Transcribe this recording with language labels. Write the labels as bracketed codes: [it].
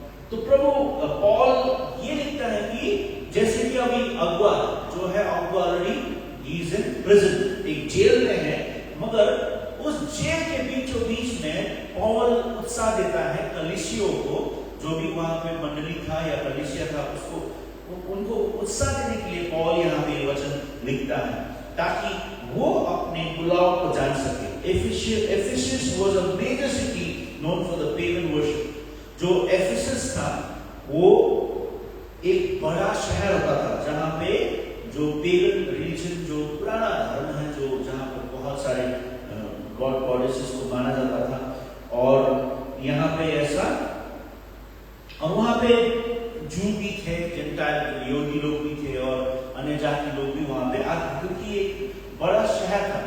[hi] तो प्रभु पॉल ये लिखता है कि जैसे कि अभी अगुआ जो है, अगुआ already he is in prison, एक जेल में है, मगर उस जेल के बीचों बीच में पॉल उत्साह देता है कलीसियों को, जो भी वहां पे मंडली था या कलीसिया था, उसको उनको उत्साह देने के लिए पॉल यहाँ पे वचन लिखता है, ताकि वो अपने बुलाव को जान सके। [en] Ephesus was a major city known for the pagan worship। [hi] जो एफिसस था वो एक बड़ा शहर होता था जहाँ पे जो पेगन रिलीजन, जो पुराना धर्म है, जो जहाँ पे बहुत सारे गॉड गॉडेसेस को माना जाता था, और यहाँ पे ऐसा, और वहाँ पे जू भी थे, जेंटाइल यहूदी लोग भी थे, और अन्य जाति लोग भी वहाँ पे आते, क्योंकि एक बड़ा शहर था।